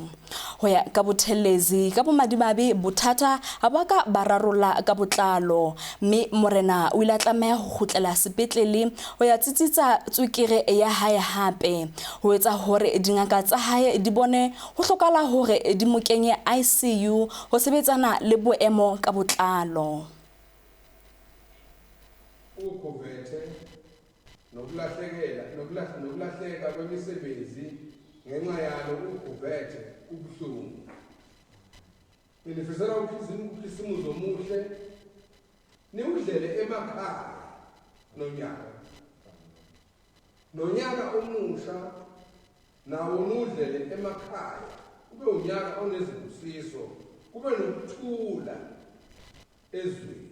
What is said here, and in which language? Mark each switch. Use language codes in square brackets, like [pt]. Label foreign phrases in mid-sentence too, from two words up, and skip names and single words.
[st] Ho ya ka Buthelezi ka bomadimabe bothata a baka bararola ka botlalo mme morena o ile a tlameha ho khutlela kgutlela sepetlele ho ya tsitsitsa tswekere ya hae hape ho etsa hore dingaka tsa hae di bone ho hlokala hore di mo kenye ICU ho sebetsana le boemo ka botlalo. [zu] Ukhovethe nokulahleka kwemisebenzi ngenxa yalo ukhovethe kubuhlungu. Nilifisela ukhisimuzo omuhle niudlele emakhaya nonyaka omusha nawo nudlele emakhaya kube unyaka onezibusiso kube nokuthula ezweni.